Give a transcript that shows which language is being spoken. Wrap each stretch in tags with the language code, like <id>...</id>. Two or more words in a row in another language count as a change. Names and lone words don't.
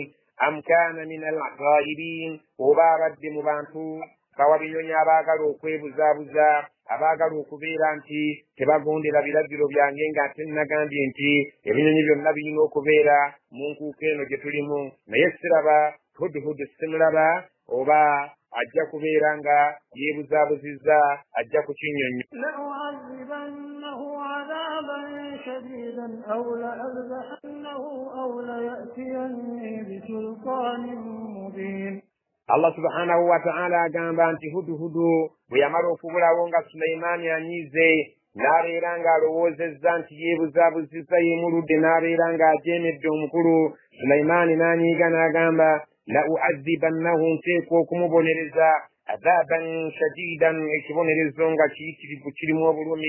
<ar>أم كان من الغائبين,</ar> <lg>oba abadde mu bantu bawa binyonyi abaagala okwebuzaabuza, abaagala okubeera nti tebagondera biragiro byange nga ate nagambye nti ebinyonyi byonna birina okubeera mu nkuuka eno gye tulimu, naye siraba hudhudu, simulaba, oba ajja kubeera nga yeebuzaabuzizza ajja ku kinyonyi.</lg> <ar>لأعذبنه عذابا شديدا أو لأذبحنه أو ليأتيني بسلطان مبين.</ar> <lg>Allah</lg> <ar>سبحانه وتعالى</ar> <lg>agamba nti hudhudu bwe yamala okubulawo nga Sulaimaani anyize, n'abeera ng'alowoozezza nti yeebuzaabuzizza yeemuludde, n'abeera ng'ajeemedde omukulu. Sulaimaani n'anyiiga n'agamba la u'adhibannahu, nteekwa okumubonereza</lg> <ar>عذابا شديدا,</ar> <lg>ekibonerezo nga kiyitirivu kirimu obulumi.</lg>